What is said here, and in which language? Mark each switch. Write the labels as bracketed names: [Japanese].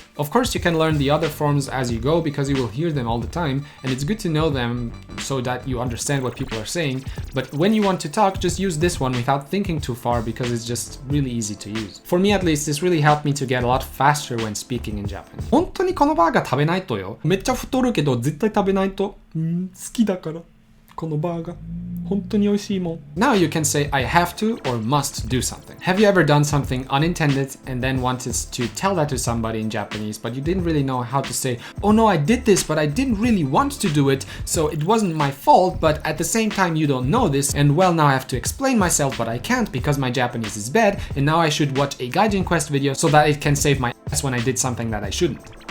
[English] Of course, you can learn the other forms as you go because you will hear them all the time, and it's good to know them so that you understand what people are saying. But when you want to talk, just use this one without thinking too far because it's just really easy to use. For me at least, this really helped me to get a lot faster when speaking in Japanese. [Japanese] 本当にこのバーガー食べないとよ。めっちゃ太るけど絶対食べないと。好きだから。このバーガー。本当に美味しいもん。 [English] Now you can say I have to or must do something. Have you ever done something unintended and then wanted to tell that to somebody in Japanese, but you didn't really know how to say, oh no, I did this, but I didn't really want to do it, so it wasn't my fault, but at the same time you don't know this, and well, now I have to explain myself, but I can't because my Japanese is bad, and now I should watch a Gaijin Quest video so that it can save my ass when I did something that I shouldn't.